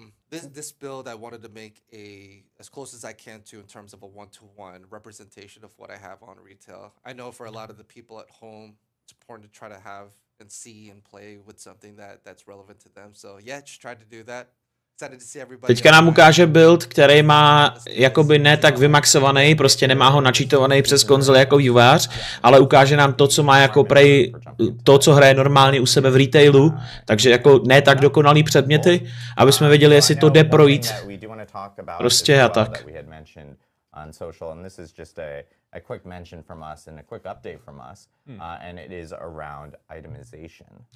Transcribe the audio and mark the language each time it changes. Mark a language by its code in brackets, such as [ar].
[en] This build I wanted to make as close as I can to in terms of a one-to-one representation of what I have on retail. I know for a lot of the people at home, it's important to try to have and see and play with something that's relevant to them. So yeah, just tried to do that. [cs] Teďka nám ukáže build, který má jakoby ne tak vymaxovaný, prostě nemá ho načítovaný přes konzoli jako vývojář, ale ukáže nám to, co má jako prej, to, co hraje normálně u sebe v retailu, takže jako ne tak dokonalý předměty, aby jsme věděli, jestli to jde projít. Prostě a tak. [en] On social, and this is just a quick mention from us and a quick update from us, and it is around itemization.